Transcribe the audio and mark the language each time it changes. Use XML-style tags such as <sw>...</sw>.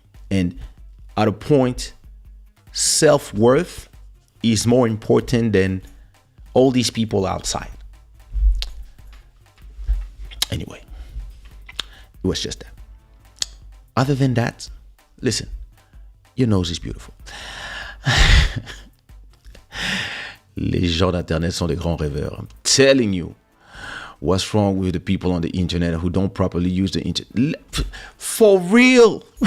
<en>And at a point, self-worth is more important than all these people outside. Anyway, it was just that. Other than that, listen, your nose is beautiful.</en> <fr>Les gens d'internet sont des grands rêveurs.</fr> <en>I'm telling you. what's wrong with the people on the internet who don't properly use the internet. For real.</en>